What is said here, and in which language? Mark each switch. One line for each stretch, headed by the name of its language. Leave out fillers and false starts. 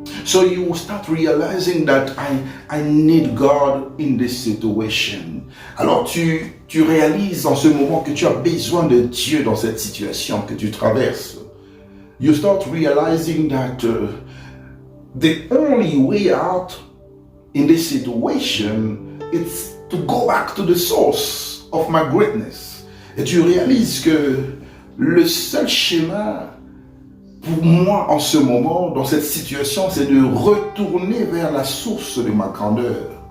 English: So you start realizing that I need God in this situation.
French: Alors tu réalises en ce moment que tu as besoin de Dieu dans cette situation que tu traverses.
English: You start realizing that the only way out in this situation is to go back to the source of my greatness.
French: Et tu réalises que le seul schéma pour moi en ce moment, dans cette situation, c'est de retourner vers la source de ma grandeur.